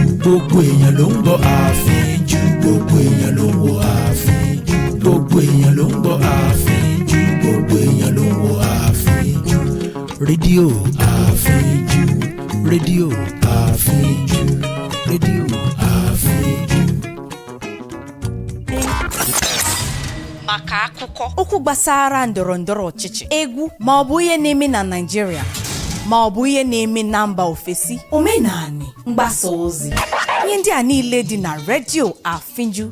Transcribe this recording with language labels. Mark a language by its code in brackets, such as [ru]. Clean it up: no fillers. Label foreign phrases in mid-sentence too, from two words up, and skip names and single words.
[yo] Gbogbo èèyàn ló ń gbọ́ Àfínjú. Gbogbo èèyàn ló ń wo Àfínjú. Gbogbo èèyàn ló ń gbọ́ Àfínjú. Gbogbo èèyàn ló ń wo Àfínjú. Rédíò Àfínjú. Rédíò Àfínjú. Rédíò Àfínjú. [ig] Maka akụkọ okwu gbasara ndọrọndọrọ ọchịchị, egwu ma ọ bụ ihe na-eme na Naịjirịa ma ọ bụ ihe na-eme na mba ofesi, omenani, mgbasa ozi, ihe ndị a niile dị na Radio Afinju.